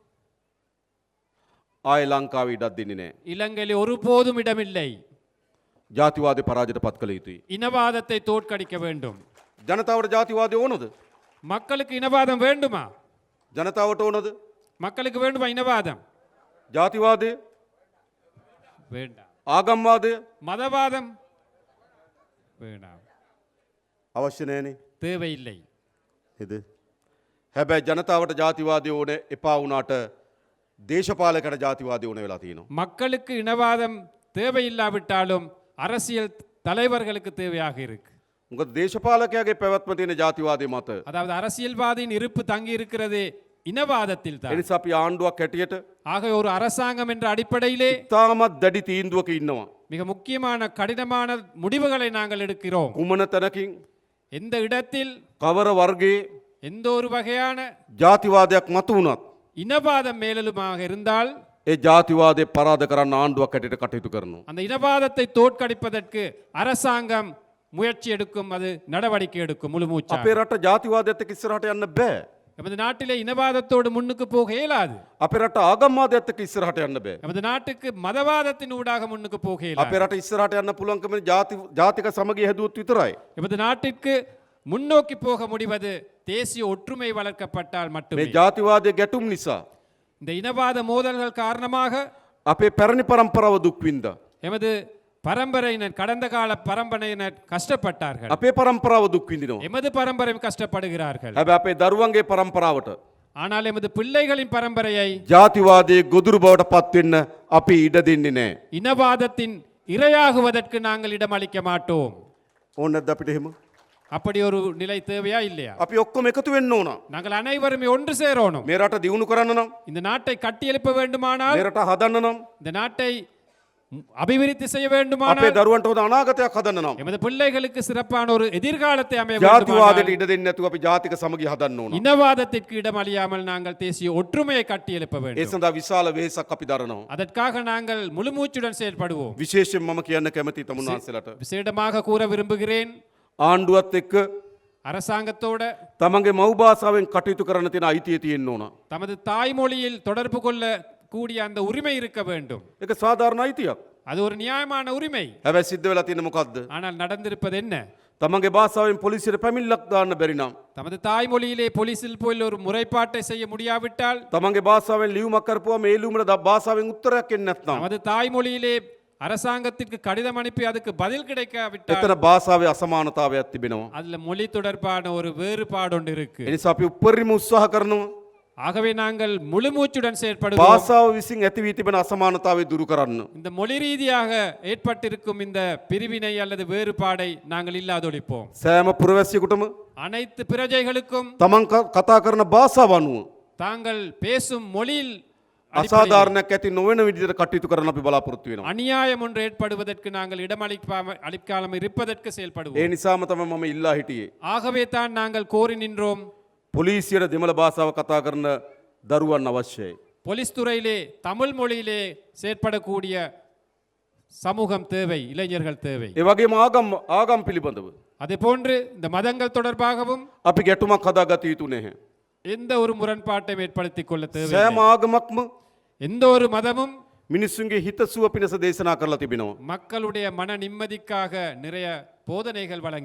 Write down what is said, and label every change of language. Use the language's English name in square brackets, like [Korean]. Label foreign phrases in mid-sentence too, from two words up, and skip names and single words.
[Sinhala] ආය ලංකාව ඉඩක් දෙන්නේ නැහැ. [Tamil] இலங்கையில் ஒருபோதும் இடமில்லை. [Sinhala] ජාතිවාදය පරාජයට පත් කළ යුතුයි. [Tamil] இனவாதத்தை தோற்கடிக்க வேண்டும். [Sinhala] ජනතාවට ජාතිවාදය ඕනද? [Tamil] மக்களுக்கு இனவாதம் வேண்டுமா? [Sinhala] ජනතාවට ඕනද? [Tamil] மக்களுக்கு வேண்டுமா இனவாதம்? [Sinhala] ජාතිවාදය, [Tamil] வேண்டாம். [Sinhala] ආගම්වාදය [Tamil] மதவாதம் வேண்டாம். [Sinhala] අවශ්‍ය නැහැනේ. [Tamil] தேவையில்லை. [Sinhala] නේද? හැබැයි ජනතාවට ජාතිවාදය ඕන එපා වුණාට දේශපාලකයට ජාතිවාදය ඕන වෙලා තියෙනවා. [Tamil] மக்களுக்கு இனவாதம் தேவையில்லாவிட்டாலும் அரசியல் தலைவர்களுக்கு தேவையாக இருக்கு. [Sinhala] මොකද දේශපාලකයාගේ පැවැත්ම තියෙන ජාතිවාදය මත. [Tamil] அதாவது அரசியல்வாதியின் இருப்பு தங்கி இருக்கிறது இனவாதத்தில் [Sinhala] ඒ [Tamil] தான். [Sinhala] නිසා අපි ආණ්ඩුවක් හැටියට [Tamil] ஆக ஒரு அரசாங்கம் என்ற அடிப்படையிலே [Sinhala] තාමත් දැඩි තීන්දුවක ඉන්නවා. [Tamil] மிக முக்கியமான கடினமான முடிவுகளை நாங்கள் எடுக்கிறோம். [Sinhala] කුමන තැනකින් [Tamil] எந்த இடத்தில் [Sinhala] කවර වර්ගයේ [Tamil] எந்த ஒரு வகையான [Sinhala] ජාතිවාදයක් මතු වුණත් [Tamil] இனவாதம் மேலெழுமாக இருந்தால் [Sinhala] ඒ ජාතිවාදය පරාද කරන්න ආණ්ඩුවක් හැටියට කටයුතු කරනවා. [Tamil] அந்த இனவாதத்தை தோற்கடிப்பதற்கு அரசாங்கம் முயற்சி எடுக்கும், அது நடவடிக்கை எடுக்கும் முழு மூச்சா. [Sinhala] අපේ රට ජාතිවාදයත් එක්ක ඉස්සරහට යන්න බෑ. [Tamil] நமது நாட்டிலே இனவாதத்தோடு முன்னுக்கு போக இயலாது. [Sinhala] අපේ රට ආගම්වාදයත් එක්ක ඉස්සරහට යන්න බෑ. [Tamil] நமது நாட்டுக்கு மதவாதத்தின் ஊடாக முன்னுக்கு போக இயலாது. [Sinhala] අපේ රට ඉස්සරහට යන්න පුළුවන්කම ජාතික සමගිය හැදුවොත් විතරයි. [Tamil] நமது நாட்டிற்கு முன்னோக்கி போக முடிவது தேசிய ஒற்றுமை வளர்க்கப்பட்டால் [Sinhala] මේ [Tamil] மட்டுமே. [Sinhala] ජාතිවාදය ගැටුම් නිසා [Tamil] இந்த இனவாத மோதல்கள் காரணமாக [Sinhala] අපේ පැරණි පරම්පරාව දුක් විඳා. [Tamil] எமது பரம்பரையினர், கடந்த கால பரம்பரையினர் கஷ்டப்பட்டார்கள். [Sinhala] අපේ පරම්පරාව දුක් විඳිනවා. [Tamil] எமது பரம்பரையும் கஷ்டப்படுகிறார்கள். [Sinhala] හැබැයි අපේ දරුවන්ගේ පරම්පරාවට [Tamil] ஆனால் எமது பிள்ளைகளின் பரம்பரையை [Sinhala] ජාතිවාදයේ ගොදුරු බවට පත් වෙන්න අපි ඉඩ දෙන්නේ නැහැ. [Tamil] இனவாதத்தின் இரையாகுவதற்கு நாங்கள் இடமளிக்க மாட்டோம். [Sinhala] ඕන නැද්ද අපිට එහෙම? [Tamil] அப்படி ஒரு நிலை தேவையா இல்லையா? [Sinhala] අපි ඔක්කොම එකතු වෙන්න ඕන. [Tamil] நாங்கள் அனைவருமே ஒன்று சேரணும். [Sinhala] මේ රට දියුණු කරන්න නම්, [Tamil] இந்த நாட்டை கட்டியெழுப்ப வேண்டுமானால், [Sinhala] මේ රට හදන්න නම්, [Tamil] இந்த நாட்டை அபிவிருத்தி செய்ய [Sinhala] අපේ [Tamil] வேண்டுமானால், [Sinhala] දරුවන්ට හොඳ අනාගතයක් හදන්න නම් [Tamil] எமது பிள்ளைகளுக்கு சிறப்பான ஒரு எதிர்காலத்தை அமைய வேண்டுமானால், [Sinhala] ජාතිවාදයට ඉඩ දෙන්නේ නැතුව අපි ජාතික සමගිය හදන්න ඕන. [Tamil] இனவாதத்திற்கு இடமளியாமல் நாங்கள் தேசிய ஒற்றுமையை கட்டியெழுப்ப [Sinhala] ඒ [Tamil] வேண்டும். [Sinhala] සඳහා විශාල වෙහෙසක් අපි දරනවා. [Tamil] அதற்காக நாங்கள் முழுமூச்சுடன் செயல்படுவோம். [Sinhala] විශේෂයෙන් මම කියන්න කැමති තමුන්නාන්සලට [Tamil] விசேடமாக கூற விரும்புகிறேன், [Sinhala] ආණ්ඩුවත් එක්ක [Tamil] அரசாங்கத்தோட [Sinhala] තමන්ගේ මව් භාෂාවෙන් කටයුතු කරන්න තියෙන අයිතිය තියෙන්න ඕන. [Tamil] தமது தாய்மொழியில் தொடர்பு கொள்ள கூடிய அந்த உரிமை இருக்க வேண்டும். [Sinhala] ඒක සාධාරණ අයිතියක්. [Tamil] அது ஒரு நியாயமான உரிமை. [Sinhala] හැබැයි සිද්ධ වෙලා තියෙන්නේ මොකද්ද? [Tamil] ஆனால் நடந்திருப்பது என்ன? [Sinhala] තමන්ගේ භාෂාවෙන් පොලිසියට පැමිණිල්ලක් දාන්න බැරි නම්, [Tamil] தமது தாய்மொழியிலே போலீசில் போய் ஒரு முறைப்பாட்டை செய்ய முடியாவிட்டால், [Sinhala] තමන්ගේ භාෂාවෙන් ලියුමක් කරපුවාම ඒ ලියුමට භාෂාවෙන් උත්තරයක් එන්නේ නැත්නම්, [Tamil] நமது தாய்மொழியிலே அரசாங்கத்திற்கு கடிதம் அனுப்பி அதுக்கு பதில் கிடைக்காவிட்டால், [Sinhala] එතන භාෂාවේ අසමානතාවයක් තිබෙනවා. [Tamil] அதுல மொழி தொடர்பான ஒரு வேறுபாடு ஒன்று இருக்கு. [Sinhala] ඒ නිසා අපි උපරිම උත්සාහ කරනවා [Tamil] ஆகவே நாங்கள் முழுமூச்சுடன் செயற்படுவோம். [Sinhala] භාෂාව විසින් ඇති වී තිබෙන අසමානතාවය දුරු කරන්න. [Tamil] இந்த மொழி ரீதியாக ஏற்பட்டிருக்கும் இந்த பிரிவினை அல்லது வேறுபாடை நாங்கள் இல்லாதொழிப்போம். [Sinhala] සෑම පුරවැසියෙකුටම [Tamil] அனைத்து பிரஜைகளுக்கும் [Sinhala] තමන් කතා කරන භාෂාව අනුව [Tamil] தாங்கள் பேசும் மொழியில் [Sinhala] අසාධාරණයක් ඇති නොවන විදිහට කටයුතු කරන්න අපි බලාපොරොත්තු වෙනවා. [Tamil] அநியாயம் ஒன்று ஏற்படுவதற்கு நாங்கள் இடமளிக்காமல் இருப்பதற்கு [Sinhala] ඒ [Tamil] செயல்படுவோம். [Sinhala] නිසාම තමයි මම ඉල්ලා හිටියේ. [Tamil] ஆகவே தான் நாங்கள் கோரி நின்றோம், [Sinhala] පොලිසියට දෙමළ භාෂාව කතා කරන දරුවන් අවශ්‍යයි. [Tamil] போலீஸ் துறையிலே தமிழ் மொழியிலே செயற்படக்கூடிய சமூகம் தேவை, இளைஞர்கள் தேவை. [Sinhala] ඒ වගේම ආගම් පිළිබඳව [Tamil] அதே போன்று இந்த மதங்கள் தொடர்பாகவும் [Sinhala] අපි ගැටුමක් හදාගත යුතු නැහැ. [Tamil] எந்த ஒரு முரண்பாட்டையும் ஏற்படுத்திக் கொள்ள தேவை. [Sinhala] සෑම ආගමක්ම [Tamil] எந்த ஒரு மதமும் [Sinhala] මිනිස්සුන්ගේ හිතසුව පිණිස දේශනා කරලා තිබෙනවා. [Tamil] மக்களுடைய மன நிம்மதிக்காக நிறைய போதனைகள் வழங்கி,